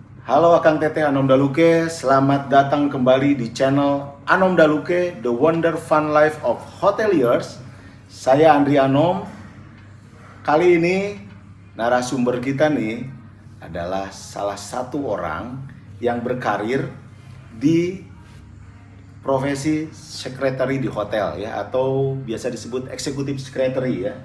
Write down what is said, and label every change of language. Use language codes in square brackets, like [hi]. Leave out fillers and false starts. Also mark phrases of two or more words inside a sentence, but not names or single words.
[id] Halo Akang Teteh Anom Daluke, selamat datang kembali di channel Anom Daluke, [en] The Wonder Fun Life of Hoteliers. [id] Saya Andri Anom. Kali ini narasumber kita nih adalah salah satu orang yang berkarir di profesi secretary di hotel ya, atau biasa disebut [en] executive secretary [id] ya.